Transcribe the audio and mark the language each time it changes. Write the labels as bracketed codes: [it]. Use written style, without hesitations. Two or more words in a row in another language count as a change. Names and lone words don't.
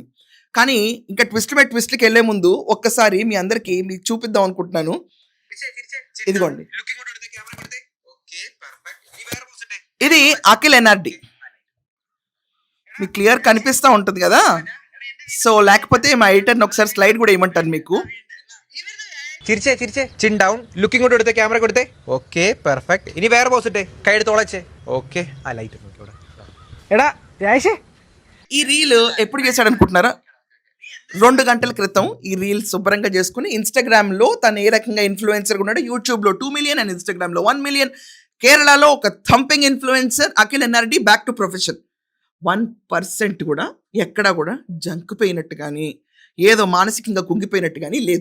[te] కానీ ఇంకా ట్విస్ట్లకి వెళ్ళే ముందు ఒక్కసారి మీ అందరికీ మీకు చూపిద్దాం అనుకుంటున్నాను. ఇదిగోండి, ఇది అఖిల్ ఎన్ఆర్డి. మీకు క్లియర్ కనిపిస్తూ ఉంటుంది కదా. సో లేకపోతే మా ఎడిటర్ని ఒకసారి స్లైడ్ కూడా ఇవ్వమంటాను మీకు. [ml] തിരിച്ചേ [en] chin down looking [ml] കൊണ്ട് എടുത്തേ ക്യാമറ കൊടുത്തേ [en] okay perfect [ml] ഇനി വേറെ പോസ് ഇട്ടേ കൈ എടുത്ത് ഓളച്ചേ ഓക്കെ ആ ലൈറ്റ് നോക്കിയോടെ എടാ രാജേഷേ. [te] ఈ రీల్ ఎప్పుడు చేశాడు అనుకుంటున్నారా? 2 గంటల క్రితం ఈ రీల్ శుభ్రంగా చేసుకుని ఇన్స్టాగ్రామ్లో తను ఏ రకంగా ఇన్ఫ్లుయెన్సర్గా ఉన్నాడు. యూట్యూబ్లో [en] 2 million and [te] ఇన్స్టాగ్రామ్లో 1 మిలియన్. కేరళలో ఒక [en] thumping influencer [te] అఖిల్ ఎన్ఆర్డి. [en] back to profession. [te] 1% కూడా ఎక్కడా కూడా జంకుపోయినట్టు కానీ ఏదో మానసికంగా కుంగిపోయినట్టు కానీ లేదు.